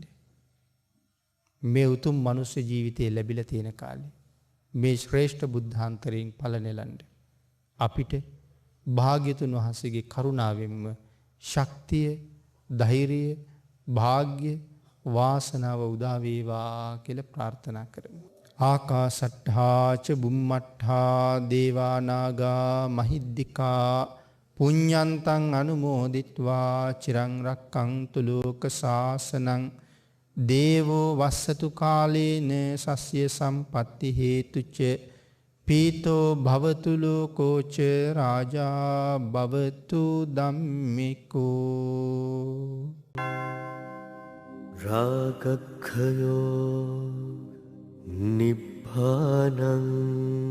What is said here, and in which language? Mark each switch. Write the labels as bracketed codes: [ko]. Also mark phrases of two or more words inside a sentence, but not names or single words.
[si] මේ උතුම් මනුෂ්‍ය ජීවිතය ලැබිලා තියෙන කාලේ මේ ශ්‍රේෂ්ඨ බුද්ධාන්තරයෙන් ඵල නෙලන්න අපිට භාග්‍යතුන් වහන්සේගේ කරුණාවෙන්ම ශක්තිය, ධෛර්යය, වාග්ය, වාසනාව උදා වේවා කියලා ප්‍රාර්ථනා කරමු. [pi] ආකාසට්ඨා ච බුම්මට්ඨා දේවා නාග මහිද්దికා පුඤ්ඤන්තං අනුමෝදිත්වා චිරං රක්ඛන්තු ලෝක සාසනං දේවෝ වස්සතු කාලේන සස්ය සම්පatti හේතුච පීතෝ භවතු ලෝකෝච රාජා භවතු ධම්මිකෝ රාගක්ඛයෝ නිබ්බානං